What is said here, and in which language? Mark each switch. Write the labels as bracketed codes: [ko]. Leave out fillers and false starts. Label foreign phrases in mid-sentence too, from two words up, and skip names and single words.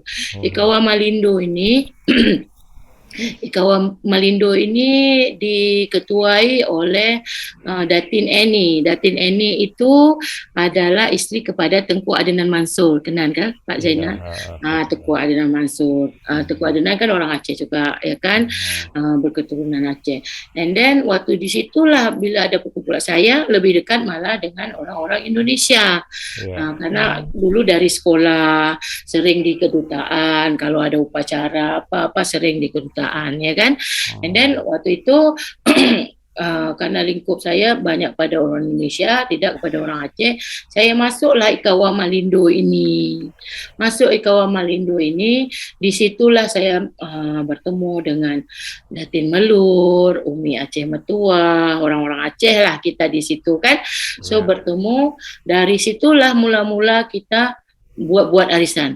[ms] Ikawa Malindo ini Ikawa Malindo ini diketuai oleh Datin Eni. Datin Eni itu adalah isteri kepada Tengku Adnan Mansur. Kenal kan Pak Zainal? Tengku Adnan Mansur. Tengku Adnan kan orang Aceh juga, ya kan? Berketurunan Aceh. [en] And then [ms] waktu di situlah bila ada perkumpulan saya lebih dekat malah dengan orang-orang Indonesia. Karena dulu dari sekolah sering di kedutaan, kalau ada upacara apa-apa sering di kedutaan, ya kan. [en] And then [ms] waktu itu karena lingkup saya banyak pada orang Indonesia, tidak kepada orang Aceh, saya masuklah Ikawa Malindo ini. Masuk Ikawa Malindo ini, disitulah saya bertemu dengan Datin Melur, Umi Aceh Metua, orang-orang Aceh lah kita di situ kan. So bertemu, dari situlah mula-mula kita buat arisan.